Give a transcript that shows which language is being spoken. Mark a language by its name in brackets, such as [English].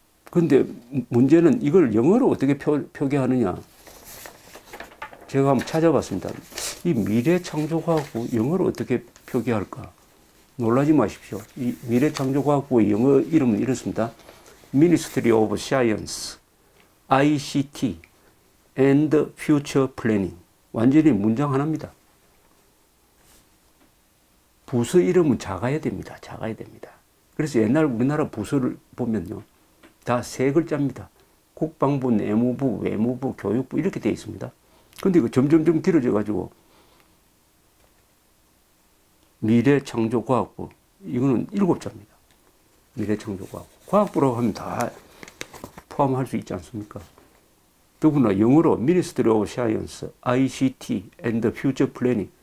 [Korean] 그런데 문제는 이걸 영어로 어떻게 표기하느냐. 제가 한번 찾아봤습니다. 이 미래창조과학부 영어로 어떻게 표기할까? 놀라지 마십시오. 이 미래창조과학부의 영어 이름은 이렇습니다. [English] Ministry of Science, ICT and Future Planning. [Korean] 완전히 문장 하나입니다. 부서 이름은 작아야 됩니다. 그래서 옛날 우리나라 부서를 보면요. 다 세 글자입니다. 국방부, 내무부, 외무부, 교육부 이렇게 되어 있습니다. 근데 이거 점점점 길어져 가지고 미래창조과학부 이거는 7자입니다. 미래창조과학부. 과학부라고 하면 다 포함할 수 있지 않습니까? 더구나 영어로 [English] Ministry of Science, ICT and Future Planning.